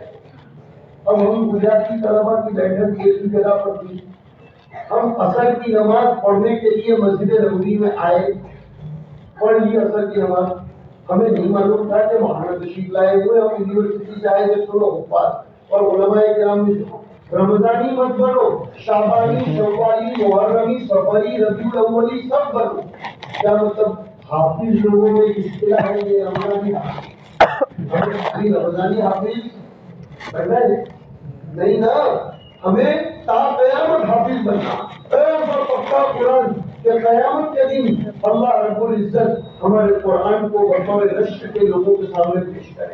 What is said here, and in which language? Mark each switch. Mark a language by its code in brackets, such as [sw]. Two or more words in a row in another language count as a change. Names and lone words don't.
[ur] اب ہم گجراتی طلبا کی بیٹھک ایک ہی جگہ پر تھی، ہم عصر کی نماز پڑھنے کے لیے مسجد نبوی میں آئے، پڑھ لی عصر کی نماز۔ ہمیں نہیں معلوم تھا کہ مولانا تشریف لائے ہوئے، ہم یونیورسٹی سے آئے تھے، سنو حفاظ اور علماء کرام بھی سنو، رمضانی مت بنو، شعبانی، شوالی، محرمی، صفری، ربیع الاولی سب بنو۔ کیا مطلب؟ حافظ لوگوں میں اصطلاح ہے یہ رمضانی حافظ، رمضانی حافظ بننا ہے نہیں نا، ہمیں تا قیامت حافظ بننا، پکا قرآن کہ قیامت کے دن اللہ رب العزت ہمارے قرآن کو بطور نشر کے لوگوں کے سامنے پیش کرے۔